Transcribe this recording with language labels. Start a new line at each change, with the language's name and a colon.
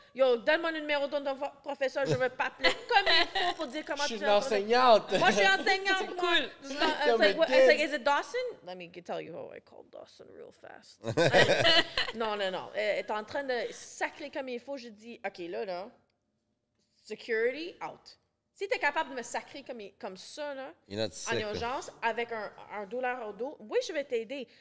French: Yo, donne-moi le numéro de ton professeur, je vais t'appeler comme il faut pour dire comment Je tu suis une enseignante. Moi, je suis enseignante. C'est cool.
English: It's like, is it Dawson? Let me tell you how I call Dawson real fast.
French: Non. Elle est en train de sacrer comme il faut. Je dis, OK, là,
English: security, out.
French: Si tu es capable de me sacrer comme ça, là, en urgence, avec un dollar au dos, oui, je vais t'aider.